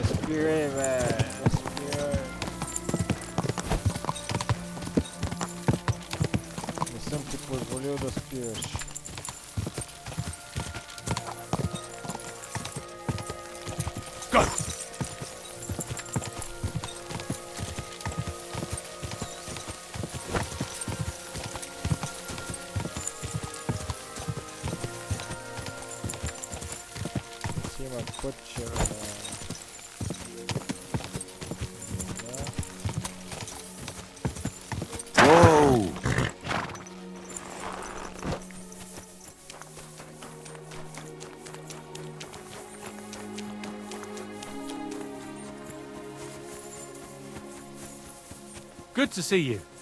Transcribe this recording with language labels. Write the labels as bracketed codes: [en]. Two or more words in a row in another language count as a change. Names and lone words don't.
[fr] Respirez, man. Respirez. [bg] Не съм ти позволил да спираш. Go! Си има пътче. Whoa! [en] Good to see you.